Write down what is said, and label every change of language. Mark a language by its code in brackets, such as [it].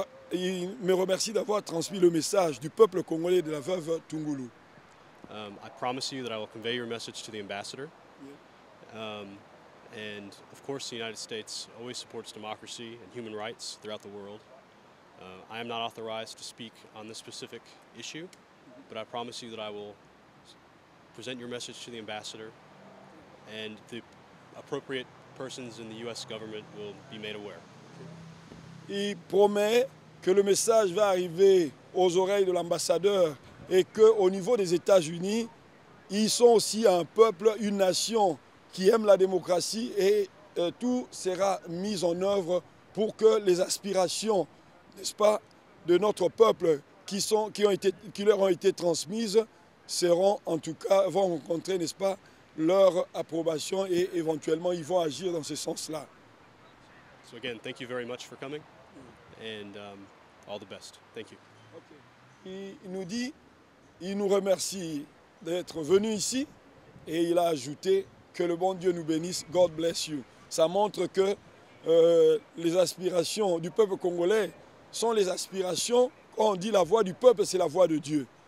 [fr] Il me remercie d'avoir transmis le message du peuple congolais de la veuve Tungoulou. [en] I promise you that I will convey your message to the ambassador. And of course, the United States always supports democracy and human rights throughout the world. I am not authorized to speak on this specific issue, but I promise you that I will present your message to the ambassador, and the appropriate persons in the U.S. government will be made aware. [fr] Il promet que le message va arriver aux oreilles de l'ambassadeur et qu'au niveau des États-Unis, ils sont aussi un peuple, une nation qui aime la démocratie et tout sera mis en œuvre pour que les aspirations, n'est-ce pas, de notre peuple qui leur ont été transmises seront en tout cas, vont rencontrer, n'est-ce pas, leur approbation et éventuellement ils vont agir dans ce sens-là. [en] So again, thank you very much for coming and all the best. Thank you. Okay. [fr] Il nous dit, il nous remercie d'être venu ici et il a ajouté que le bon Dieu nous bénisse, [en] God bless you. [fr] Ça montre que les aspirations du peuple congolais sont les aspirations, quand on dit la voix du peuple, c'est la voix de Dieu.